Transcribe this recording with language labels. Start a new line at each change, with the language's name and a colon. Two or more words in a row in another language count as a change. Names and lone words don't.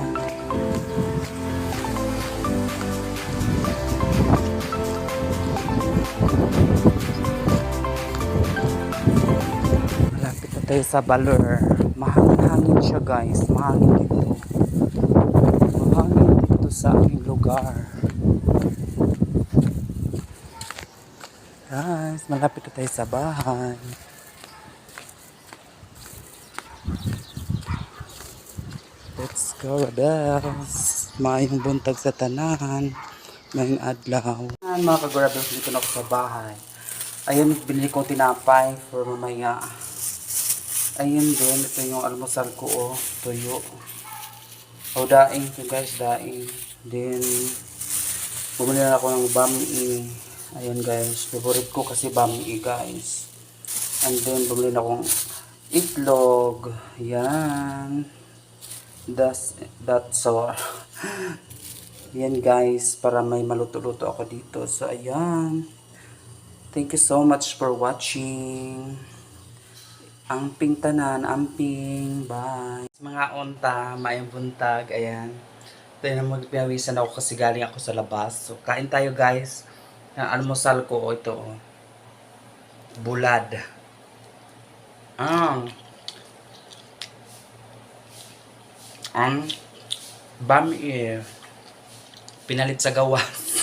Filipino: Malapit na tayo sa Baler. Mahangin-hangin siya guys. Mahangin dito. Mahangin dito sa aming lugar. Guys, malapit na tayo sa bahay.
English: Let's go, Bells.
Cebuano: Maayong buntag sa tanan.
Filipino: Ngayong adlaw. Ayan, mga ka-Gora Bells, dito na ako sa bahay. Ayun, binili kong tinapay for mamaya. Ayun din, ito yung almusal ko, oh, tuyo. O, daing to guys, daing. Then, bumili na ako ng bami. Ayun guys, favorite ko kasi bami guys.
English: And then,
Filipino: bumili na akong itlog. Yan.
English: That's all.
Filipino: Yan guys, para may maluto-luto ako dito. So ayan.
English: Thank you so much for watching.
Cebuano: Amping tanan, amping. Bye. Mga unta, mayang buntag.
Filipino: Ayan. Ito na magpiyawisan ako kasi galing ako sa labas. So kain tayo guys. Ang almusal ko, ito.
Cebuano: Bulad. Ang bami pinalit sa gawas.